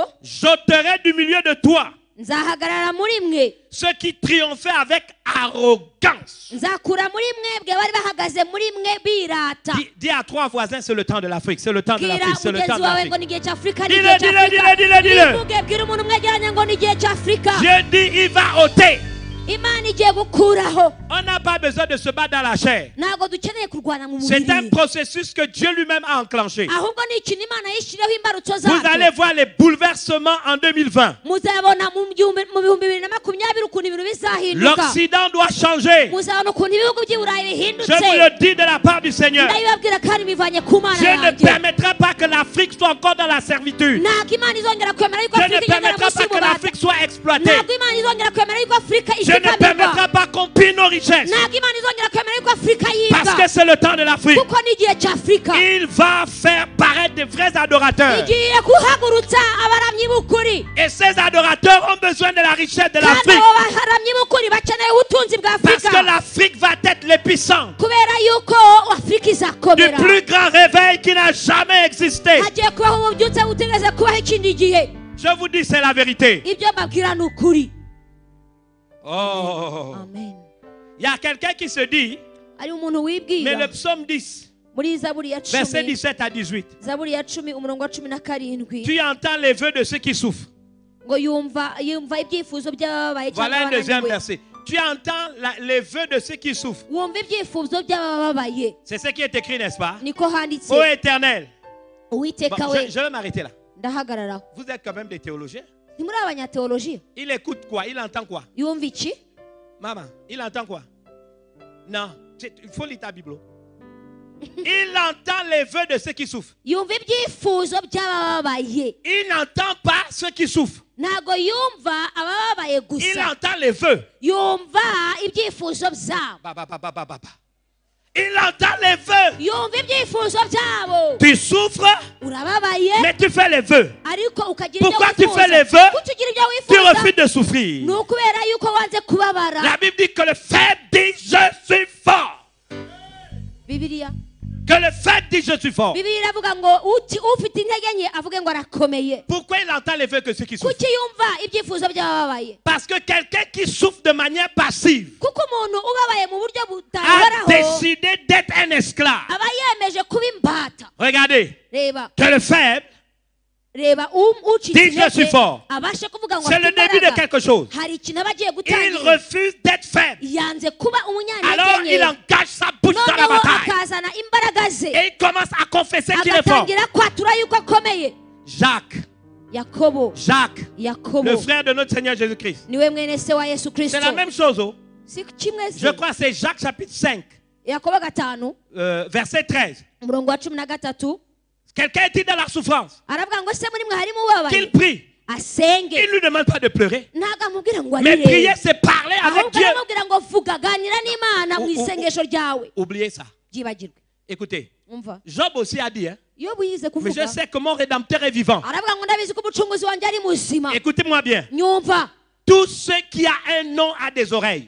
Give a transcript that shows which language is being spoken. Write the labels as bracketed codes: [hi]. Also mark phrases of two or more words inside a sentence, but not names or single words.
[fr] j'ôterai du milieu de toi [rw] nzahagarara muri mwe, [fr] ceux qui triomphaient avec arrogance. [rw] nzakura muri mwebwe bari bahagaze muri mwe birata. [fr] Dis à 3 voisins, c'est le temps de l'Afrique, c'est le temps de [rw] Bwira [fr] l'Afrique, c'est le temps [rw] mugenzi [fr] de [rw] wawe [fr] l'Afrique. [rw] ngo ni igihe cy'Afurika, ni [fr] Dile, [rw] igihe [fr] dile, [rw] cy'Afurika. [fr] dile, dile, dile. [rw] Bivuge, bwira umuntu umwegeranye ngo ni igihe cy'Afurika. [fr] Je dis, il va ôter. [rw] Imana igiye gukuraho. [fr] On n'a pas besoin de se battre dans la chair. [rw] Ntabwo dukeneye kurwana mu [fr] C'est un [rw] mubiri, [fr] processus que Dieu lui-même a enclenché. [rw] ahubwo ni ikintu Imana yishyiriyeho imbarutso [fr] Vous allez [rw] zacyo. [fr] voir les bouleversements en 2020. [rw] Muzabona mu bihumbi 2020 ukuntu ibintu bizahinduka. [fr] L'Occident doit changer. [rw] Muzabona ukuntu ibihugu by'i Burayi [fr] Je vous [rw] bihindutse. [fr] le dis de la part du Seigneur. [rw] Ndabibabwira kandi bivanye ku Mana [fr] Je ne [rw] yanjye. [fr] permettrai pas que l'Afrique soit encore dans la servitude. [rw] Ntabwo Imana izongera kwemera yuko [fr] Je ne [rw] Afurika igendera [fr] permettrai [rw] munsi [fr] pas que [rw] y'ububata. [fr] l'Afrique soit exploitée. [rw] Ntabwo Imana izongera kwemera yuko Afurika [fr] Je ne [rw] ishikamirwa. [fr] permettrai pas qu'on pille nos richesses. [rw] Ntabwo Imana izongera kwemera yuko Afurika [fr] Parce [rw] yiga. [fr] que c'est le temps de l'Afrique. [rw] Kuko ni igihe cy'Afurika. [fr] Il va faire paraître de vrais adorateurs. [rw] Igiye guhagurutsa abaramyi b'ukuri. [fr] Et ces adorateurs ont besoin de la richesse de [rw] Kandi [fr] l'Afrique. [rw] abo baramyi b'ukuri bakeneye ubutunzi bwa [fr] Parce que [rw] Afurika. [fr] l'Afrique va être l'épicentre [rw] Kubera yuko Afurika [fr] du [rw] izakomera. [fr] plus grand réveil qui n'a jamais existé. [rw] Hagiye kubaho ububyutse butigeze kubaho ikindi gihe. [fr] Je vous dis, c'est la vérité. [rw] Ibyo mbabwira ni ukuri. Oh. Amen. [fr] Il y a quelqu'un qui se dit, [rw] Ari umuntu [fr] mais [rw] wibwira [fr] le psaume 10, [rw] muri Zaburi ya verset 10, [fr] 17 à 18, [rw] Zaburi ya 10 umurongo wa 17 [fr] tu entends les vœux de ceux qui souffrent. [rw] ngo yumva ibyifuzo by'abababaye [fr] Voilà [rw] cyangwa [fr] un deuxième [rw] abananiwe. [fr] verset. Tu entends les vœux de ceux qui souffrent. [rw] Wumva ibyifuzo by'abababaye. [fr] C'est ce qui est écrit, n'est-ce pas? [rw] Niko handitse. [fr] Ô Éternel. [rw] Uwiteka [fr] Bon, [rw] we [fr] je vais m'arrêter là. [rw] ndahagarara. [fr] Vous êtes quand même des théologiens. [rw] Ntimuri abanyateolojiya. [fr] Il écoute quoi? Il entend quoi? Yumva iki? Maman, il entend quoi? Non, il faut lire ta Bible. Il entend les vœux de ceux qui souffrent. [rw] Yumva ibyifuzo by'abababaye. [fr] Il n'entend pas ceux qui souffrent. [rw] Ntago yumva abababaye [fr] Il [rw] gusa. [fr] entend les vœux. [rw] Yumva ibyifuzo byabo. [fr] Il entend les vœux. [rw] Yumva ibyifuzo byabo. [fr] Tu souffres, [rw] Urababaye [fr] mais tu fais les vœux. [rw] ariko ukagira ibyo [fr] Pourquoi tu [rw] wifuza. [fr] fais les vœux? [rw] Kuki ugira ibyo [fr] Tu [rw] wifuza? [fr] refuses de souffrir. [rw] Ni ukubera yuko wanze kubabara. [fr] La Bible dit que le faible dit je suis fort. [rw] Bibiliya. [fr] Que le faible dit je suis fort. [rw] Bibiliya iravuga ngo ufite intege nke avuge ngo arakomeye. [fr] Pourquoi il entend les vœux que ceux qui souffrent? [rw] Kuki yumva ibyifuzo by'abababaye? [fr] Parce que quelqu'un qui souffre de manière passive [rw] Kuko umuntu ubabaye mu buryo [fr] a [rw] butahoraho [fr] décidé d'être un esclave. [rw] aba yemeje kuba imbata. [fr] Regardez, [rw] Reba [fr] que le faible, [rw] reba ucitse [fr] Dis, je suis [rw] intege [fr] fort. [rw] abashe kuvuga ngo [fr] c'est le [rw] afite [fr] début de [rw] imbaraga. [fr] quelque chose. [rw] Hari ikintu aba agiye [fr] Il [rw] gutangira. [fr] refuse d'être faible. [rw] Yanze kuba [fr] Alors il [rw] umunyantege nke. [fr] engage sa bouche dans la [rw] Noneho [fr] bataille. [rw] akazana imbaraga ze. [fr] Et il commence à confesser qu'il est fort. [rw] Agatangira kwatura yuko akomeye. [fr] Jacques, [rw] Yakobo. [fr] le frère de notre Seigneur Jésus-Christ. [rw] Niwe mwene se wa Yesu Kristo. [fr] C'est la même chose. Oh. [rw] Si kimwe se. [fr] Je crois que c'est Jacques chapitre 5, [rw] Yakobo 5 [fr] verset 13. [rw] umurongo wa 13. [fr] Quelqu'un est-il dans la souffrance? [rw] aravuga ngo se muri mwe harimo ubabaye [fr] Qu'il prie. [rw] asenge [fr] Il ne lui demande pas de pleurer. [rw] ntabwo amubwira ngo [fr] Mais [rw] arire [fr] prier, c'est parler avec [rw] ahubwo [fr] Dieu. [rw] aramubwira ngo vuga ganira n'imana mu isengesho ryawe [fr] Oubliez ça. [rw] byibagirwe [fr] Écoutez, [rw] umva [fr] Job aussi a dit, hein, [rw] iyo buyize [fr] mais [rw] kuvuga [fr] je sais que mon Rédempteur est vivant. [rw] aravuga ngo ndabizi ko umucunguzi wanjye ari muzima [fr] Écoutez-moi bien. [rw] nyumva [fr] Tout ce qui a un nom a des oreilles.